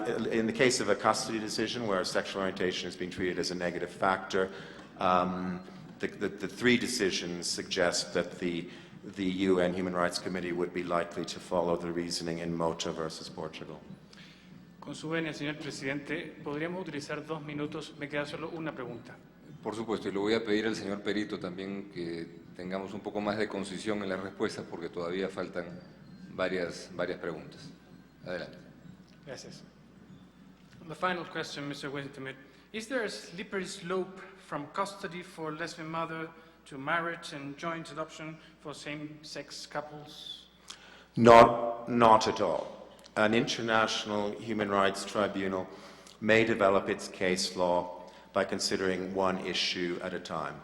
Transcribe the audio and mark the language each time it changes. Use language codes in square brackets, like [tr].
[en] In the case of a custody decision where sexual orientation is being treated as a negative factor, the 3 decisions suggest that the UN Human Rights Committee would be likely to follow the reasoning in Mota versus Portugal. [es] Con su venia, señor presidente, podríamos utilizar 2 minutos. Me queda solo una pregunta. Por supuesto, y le voy a pedir al señor perito también que tengamos un poco más de concisión en las respuestas porque todavía faltan varias preguntas. Adelante. Gracias. [en] The final question, Mr. Wintermute. Is there a slippery slope from custody for lesbian mother to marriage and joint adoption for same-sex couples? Not at all. An international human rights tribunal may develop its case law by considering one issue at a time.